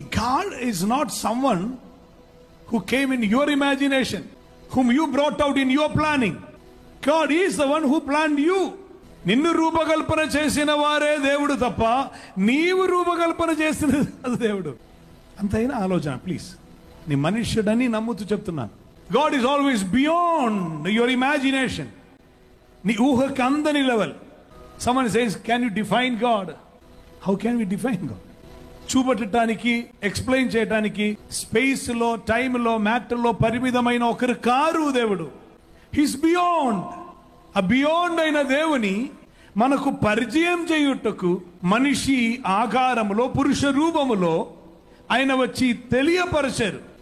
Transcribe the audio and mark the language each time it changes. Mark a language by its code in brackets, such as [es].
[en] God is not someone who came in your imagination, whom you brought out in your planning. God is the one who planned you. [te] నిన్ను రూపకల్పన చేసిన వారే దేవుడు తప్ప నీవు రూపకల్పన చేసిన దేవుడు. అంతైనా ఆలోచన ప్లీజ్. నీ మనుష్యుడని నమ్ముతూ చెప్తున్నాను. [en] God is always beyond your imagination. [te] నీ ఊహకి అందని level. [en] Someone says, can you define God? How can we define God? [te] చూపట్టడానికి, explain చేయడానికి స్పేస్ లో, టైమ్ లో, మ్యాటర్ లో పరిమితమైన ఒకరు కారు దేవుడు. [en] He's beyond. [te] ఆ బియాండ్ అయిన దేవుని మనకు పరిచయం చేయుటకు మనిషి ఆకారములో, పురుష రూపములో ఆయన వచ్చి తెలియపరిచారు.